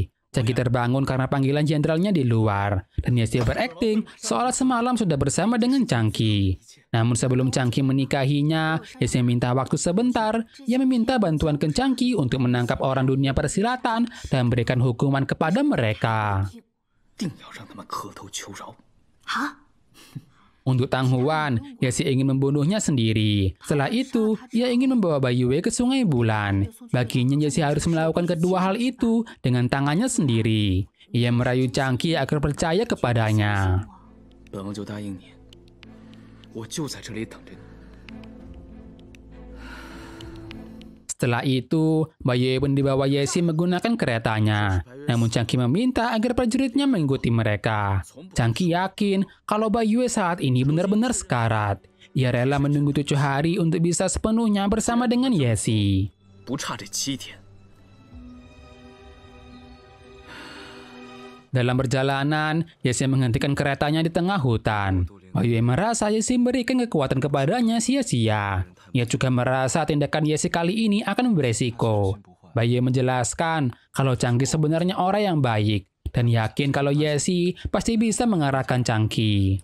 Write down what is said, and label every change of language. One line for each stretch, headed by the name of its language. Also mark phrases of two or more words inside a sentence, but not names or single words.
Indonesian: Changqi terbangun karena panggilan jenderalnya di luar, dan Yesi berakting seolah semalam sudah bersama dengan Changqi. Namun sebelum Changqi menikahinya, Yesi meminta waktu sebentar. Ia meminta bantuan ke Changqi untuk menangkap orang dunia persilatan dan memberikan hukuman kepada mereka.
Chinese: 定要让他们磕头求饶。好，
Indonesian: Untuk Tang Huan, Yesi ingin membunuhnya sendiri. Setelah itu, ia ingin membawa Bayue ke Sungai Bulan. Baginya, Yesi harus melakukan kedua hal itu dengan tangannya sendiri. Ia merayu Changqi agar percaya kepadanya.
Chinese: 本王就答应你，我就在这里等着你。
Indonesian: Setelah itu, Bayue pun dibawa Yesi menggunakan keretanya. Namun Changqi meminta agar prajuritnya mengikuti mereka. Changqi yakin kalau Bayue saat ini benar-benar sekarat. Ia rela menunggu 7 hari untuk bisa sepenuhnya bersama dengan Yesi.
Chinese: 不差这7天。
Indonesian: Dalam perjalanan, Yesi menghentikan keretanya di tengah hutan. Bayue merasa Yesi memberikan kekuatan kepadanya sia-sia. Ia juga merasa tindakan Yesi kali ini akan beresiko. Bayue menjelaskan kalau Changqi sebenarnya orang yang baik dan yakin kalau Yesi pasti bisa mengarahkan Changqi.